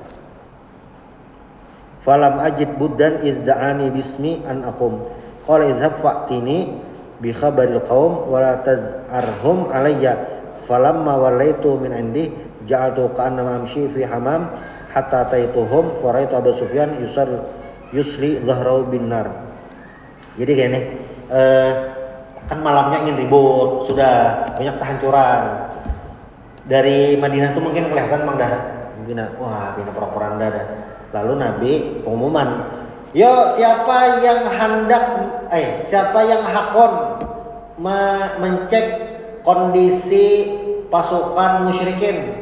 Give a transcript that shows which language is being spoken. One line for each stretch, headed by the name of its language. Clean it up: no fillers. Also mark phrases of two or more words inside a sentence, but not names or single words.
Arabic: فلم أجد بدا إذ دعاني باسمي أن أقوم قال اذهب فأتني بخبر القوم ولا تذعرهم علي فلما وليت من عنده جعلت كأنما أمشي في حمام حتى أتيتهم فرأيت أبا سفيان يصلي ظهره بالنار.
Banjar: Jadi kayak ini kan malamnya ingin ribut, sudah banyak kehancuran. Dari Madinah tuh mungkin kelihatan Mang dah. Mungkin wah, bina propaganda dah. Lalu Nabi pengumuman, "Yo, siapa yang hakon mencek kondisi pasukan musyrikin?